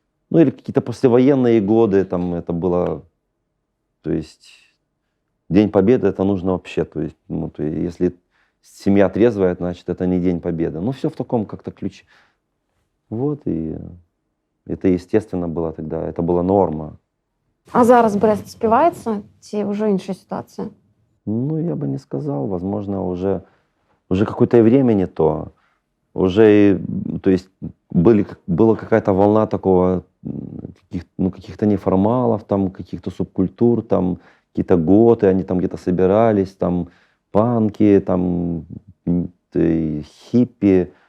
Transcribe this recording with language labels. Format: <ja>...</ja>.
<ru>Ну или какие-то послевоенные годы, там это было, то есть День Победы это нужно вообще, то есть, ну, то есть если семья трезвая, значит это не День Победы. Ну все в таком как-то ключе. Вот и это естественно было тогда, это была норма.</ru> <be>А зараз Брэст співаецца ці ўжо іншая сітуацыя?</be> <ru>Ну, я бы не сказал, возможно, уже какое-то время не то. Уже, то есть, была какая-то волна такого, каких-то неформалов, там, каких-то субкультур, там, какие-то готы, они там где-то собирались, там, панки, там, хиппи.</ru>